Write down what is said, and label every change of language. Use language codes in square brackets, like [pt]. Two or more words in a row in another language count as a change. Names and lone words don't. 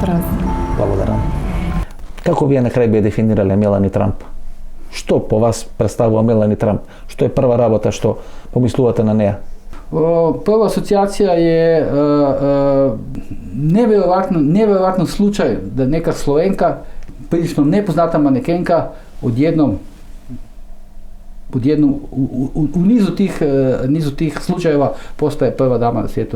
[sl] Prosim. [mk] Благодарам. Како вие на крај би дефинирале Мелани Трамп? Што по вас представува Мелани Трамп? Што е прва работа што помислувате на неја? [hr] Prva asocijacija je nevjerojatno slučaj da neka Slovenka, prilično nepoznata manekenka, odjednom u nizu tih slučajeva postaje prva dama na svijetu.